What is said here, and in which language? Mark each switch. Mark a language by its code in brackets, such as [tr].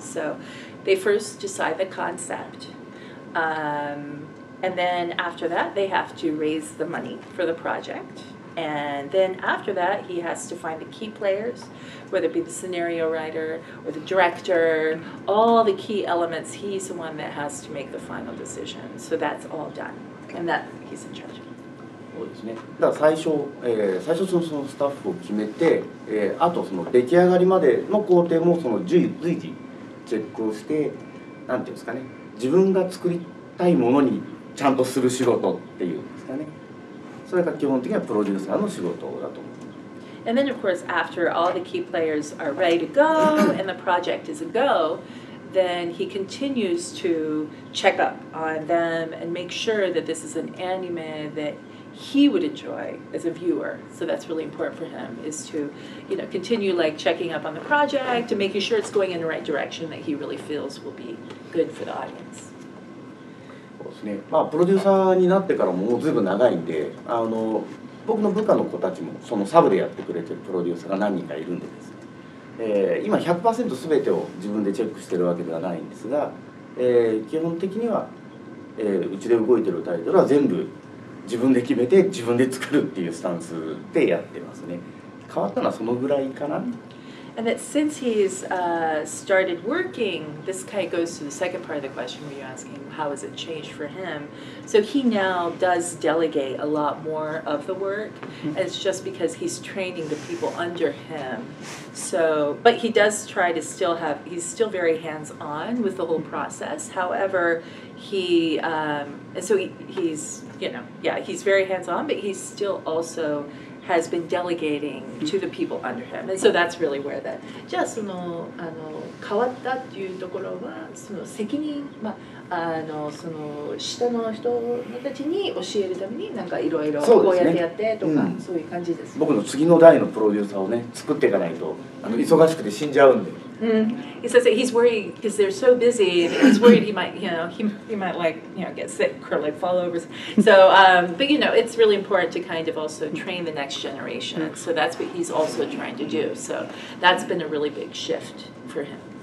[en] So they first decide the concept. And then after that, they have to raise the money for the project. And then after that, he has to find the key players, whether it be the scenario writer or the director, all the key elements. He's the one that has to make the final decision. So that's all done. And that he's in charge of. [ja] そうですね。だから最初そのスタッフを決めて、あとその出来上がりまでの工程もその随時チェックをして、なんていうんですかね、自分が作りたいものにちゃんとする仕事っていうんですかね。それが基本的にはプロデューサーの仕事だと思います。 [en] And then of course after all the key players are ready to go and the project is a go, then he continues to check up on them and make sure that this is an anime that he would enjoy as a viewer. So that's really important for him, is to, continue like checking up on the project and making sure it's going in the right direction that he really feels will be good for the audience. [ja] そうですね。プロデューサーになってからもうずいぶん長いんで、僕の部下の子たちもそのサブでやってくれてるプロデューサーが何人かいるんでですね。今 100% 全てを自分でチェックしてるわけではないんですが、基本的には、うちで動いてるタイトルは全部自分で決めて自分で作るっていうスタンスでやってますね。変わったのはそのぐらいかな。 [en] And that since he's started working, this kind of goes to the second part of the question where you're asking how has it changed for him. So he now does delegate a lot more of the work, and it's just because he's training the people under him. So, but he does try to he's still very hands-on with the whole process. However, he's very hands-on, but he's still also has been delegating to the people under him, and so that's really where that. [ja] じゃあその変わったっていうところはその責任その下の人たちに教えるためになんかいろいろこうやってやってとかそういう感じです。僕の次の代のプロデューサーをね作っていかないと忙しくて死んじゃうんで。 [en] He says that he's worried because they're so busy. And he's worried he might, he might get sick or like fall over. So, but it's really important to kind of also train the next generation. So that's what he's also trying to do. So that's been a really big shift for him.